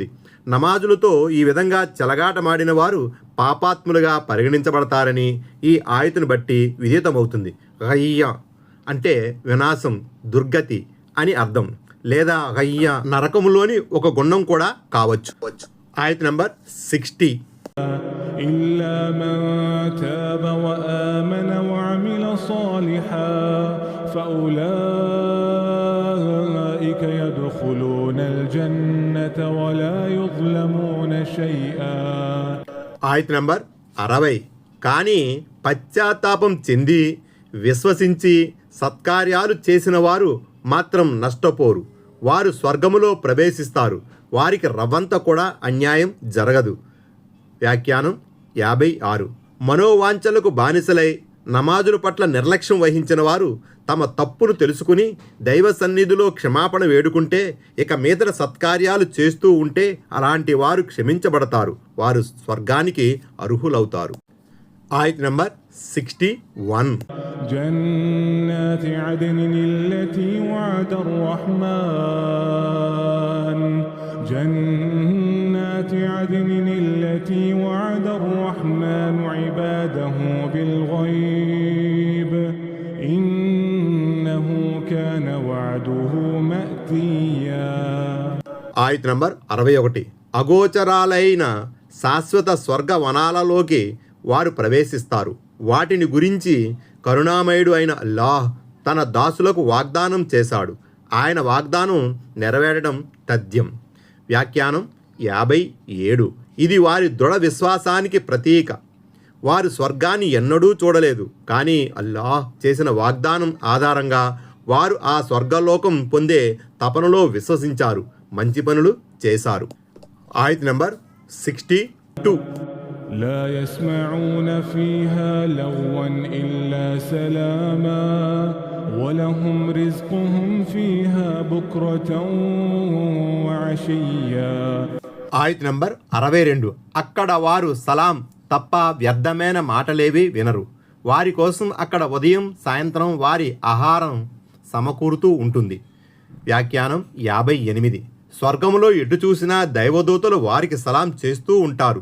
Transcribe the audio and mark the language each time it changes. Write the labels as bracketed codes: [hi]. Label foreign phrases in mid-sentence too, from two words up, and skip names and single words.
[te] నమాజులతో ఈ విధంగా చెలగాటమాడిన వారు పాపాత్ములుగా పరిగణించబడతారని ఈ ఆయతును బట్టి విదితమవుతుంది. గయ్య అంటే వినాశం, దుర్గతి అని అర్థం, లేదా గయ్య నరకములోని ఒక గుండం కూడా కావచ్చు. ఆయత్ నంబర్ 60. [ar] إلا من تاب وآمن وعمل صالحا فأولئك يدخلون الجنة ولا يظلمون شيئا. [te] ఆయత్ నంబర్ 60. కానీ పశ్చాత్తాపం చెంది విశ్వసించి సత్కార్యాలు చేసిన వారు మాత్రం నష్టపోరు. వారు స్వర్గములో ప్రవేశిస్తారు, వారికి రవ్వంత కూడా అన్యాయం జరగదు. వ్యాఖ్యానం 56. మనోవాంఛలకు బానిసలై నమాజుల పట్ల నిర్లక్ష్యం వహించిన వారు తమ తప్పును తెలుసుకుని దైవ సన్నిధిలో క్షమాపణ వేడుకుంటే, ఇక మీదట సత్కార్యాలు చేస్తూ ఉంటే అలాంటి వారు క్షమించబడతారు, వారు స్వర్గానికి అర్హులవుతారు. ఆయత్ నంబర్ 61. [ar] جنات عدن التي وعد الرحمن جنات عدن التي وعد الرحمن عباده بالغيب إنه كان وعده مأتيا. [te] ఆయత్ నంబర్ 61. అగోచరాలైన శాశ్వత స్వర్గ వనాలలోకి వారు ప్రవేశిస్తారు. వాటిని గురించి కరుణామయుడు అయిన అల్లాహ్ తన దాసులకు వాగ్దానం చేశాడు. ఆయన వాగ్దానం నెరవేరడం తథ్యం. వ్యాఖ్యానం 57. ఇది వారి దృఢ విశ్వాసానికి ప్రతీక. వారు స్వర్గాన్ని ఎన్నడూ చూడలేదు, కానీ అల్లాహ్ చేసిన వాగ్దానం ఆధారంగా వారు ఆ స్వర్గలోకం పొందే తపనలో విశ్వసించారు, మంచి పనులు చేశారు. ఆయత్ నంబర్ 62. [ar] لا يسمعون فيها لغوا إلا سلاما ولهم رزقهم فيها بكرة وعشيا. [te] ఆయత్ నంబర్ 62. అక్కడ వారు సలాం తప్ప వ్యర్థమైన మాటలేవి వినరు. వారి కోసం అక్కడ ఉదయం సాయంత్రం వారి ఆహారం సమకూరుతూ ఉంటుంది. వ్యాఖ్యానం 58. స్వర్గములో ఎటు చూసినా దైవదూతలు వారికి సలాం చేస్తూ ఉంటారు.